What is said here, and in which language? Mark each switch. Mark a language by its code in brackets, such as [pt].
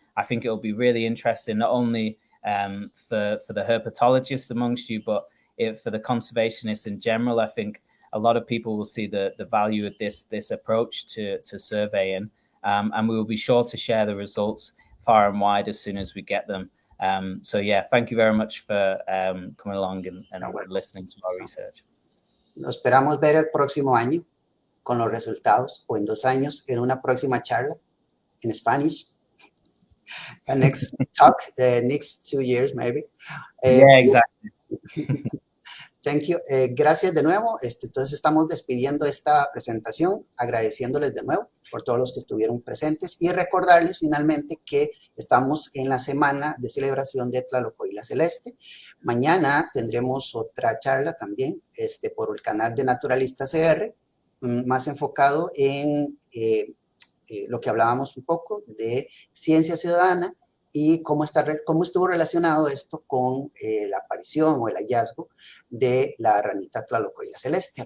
[en] I think it will be really interesting, not only for the herpetologists amongst you, but for the conservationists in general. I think a lot of people will see the value of this approach to surveying, and we will be sure to share the results far and wide as soon as we get them. So yeah, thank you very much for coming along and listening to our research. [es] Nos esperamos ver el próximo año con los resultados, o en 2 años en una próxima charla en Spanish. [en] The next talk, the next 2 years maybe. Yeah, exactly. Thank you. [es] Gracias de nuevo. Entonces estamos despidiendo esta presentación, agradeciéndoles de nuevo por todos los que estuvieron presentes y recordarles finalmente que estamos en la semana de celebración de Tlalocoila Celeste. Mañana tendremos otra charla también por el canal de Naturalista CR, más enfocado en lo que hablábamos un poco de ciencia ciudadana y cómo estuvo relacionado esto con la aparición o el hallazgo de la ranita Tlalocoila celeste.